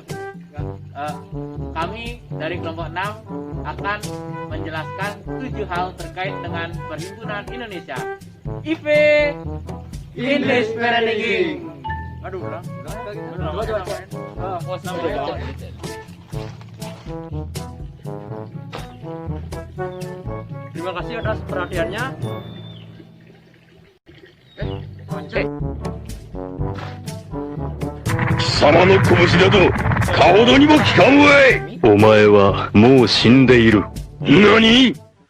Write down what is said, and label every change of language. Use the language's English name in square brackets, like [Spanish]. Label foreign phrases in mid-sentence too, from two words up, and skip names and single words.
[Indonesian] Kami dari kelompok 6 akan menjelaskan 7 hal terkait dengan Perhimpunan Indonesia. IV Indische Vereniging. Aduh, udah. Terima kasih atas perhatiannya. [Japanese] 貴様の拳などかほどにも効かんわい。お前はもう死んでいる。何？